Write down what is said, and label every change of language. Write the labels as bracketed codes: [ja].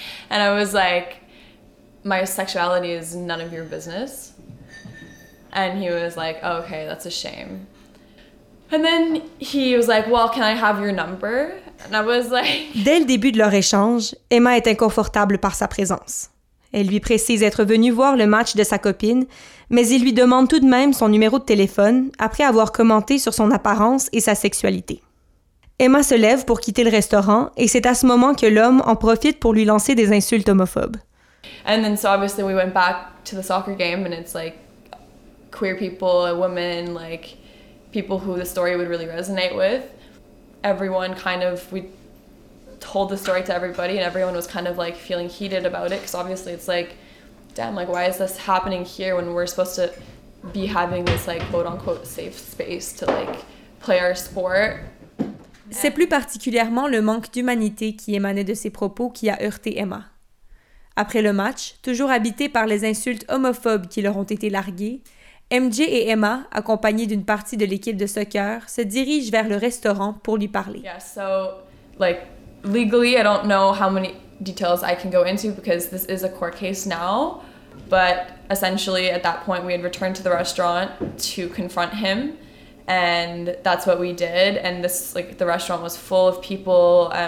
[en] And I was like, my sexuality is none of your business. And he was like, oh, okay, that's a shame. And then he was like, well, can I have your number? And I was like... [fr] Dès le début de leur échange, Emma est inconfortable par sa présence. Elle lui précise être venue voir le match de sa copine, mais il lui demande tout de même son numéro de téléphone après avoir commenté sur son apparence et sa sexualité. Emma se lève pour quitter le restaurant et c'est à ce moment que l'homme en profite pour lui lancer des insultes homophobes. [en] And then so obviously we went back to the soccer game and it's like queer people, women, like people who the story would really resonate with. everyone kind of, we told the story to everybody and everyone was kind of like feeling heated about it, because obviously it's like, damn, like why is this happening here when we're supposed to be having this like quote unquote safe space to like play our sport. [fr] C'est plus particulièrement le manque d'humanité qui émanait de ses propos qui a heurté Emma. Après le match, toujours habitée par les insultes homophobes qui leur ont été larguées, MJ et Emma, accompagnées d'une partie de l'équipe de soccer, se dirigent vers le restaurant pour lui parler. [en] Yeah, so, like, legally, I don't know how many details I can go into because this is a court case now, but essentially, at that point, we had returned to the restaurant to confront him. And that's what we did. And this, like, the restaurant was full of people.